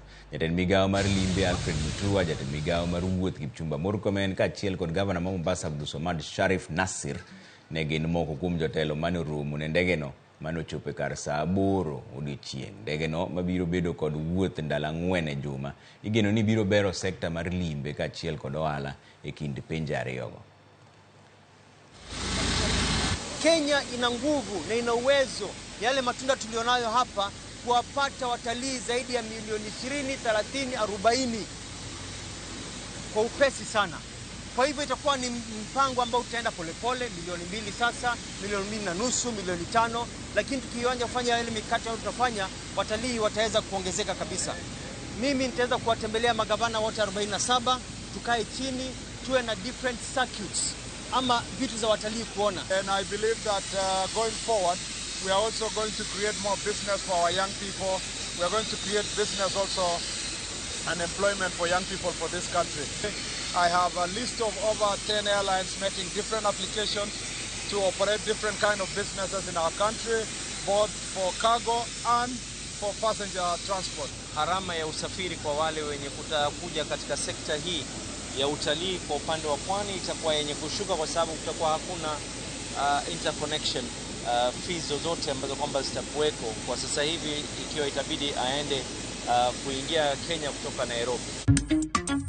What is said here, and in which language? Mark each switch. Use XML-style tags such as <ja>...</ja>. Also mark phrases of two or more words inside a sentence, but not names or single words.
<luo>Jatend migawo mar limbe Alfred Mutua, jatend migawo mar wuoth Kipchumba Murkomen kaachiel kod gavana ma Mombasa Abdulswamad Sharif Nassir ne gin moko kuom jotelo mane oromo ne ndegeno mano chope kar saa 8 odiochieng'. Ndegeno mabiro bedo kod wuoth ndalo 4 e juma igeno ni biro bero sekta mar limbe kaachiel kod ohala e kind pinje ariyogo.</luo> <sw>Kenya ina nguvu na ina uwezo, yale matunda tulionayo hapa, kuwapata watalii zaidi ya milioni 20, 30, 40 kwa upesi sana. Kwa hivyo itakuwa ni mpango ambao utaenda polepole, milioni 2 sasa, milioni 2.5, milioni 5, lakini tukianza kufanya ile mikakati tunafanya, watalii wataweza kuongezeka kabisa. Mimi nitaweza kuwatembelea magavana wote 47, tukae chini, tuwe na</sw> <en>different circuits</en> <sw>ama vitu za watalii kuona.</sw> <en>And I believe that going forward, we are also going to create more business for our young people. We are going to create business also and employment for young people for this country. I have a list of over 10 airlines making different applications to operate different kind of businesses in our country, both for cargo and for passenger transport.</en> <sw>Gharama ya usafiri kwa wale wenye kutakuja katika sekta hii ya utalii kwa upande wa pwani itakuwa yenye kushuka, kwa sababu kutakuwa hakuna</sw> <en>interconnection fees</en> <sw>zozote ambazo kwamba zitakuweko kwa sasa hivi, ikiwa itabidi aende kuingia Kenya kutoka Nairobi.</sw>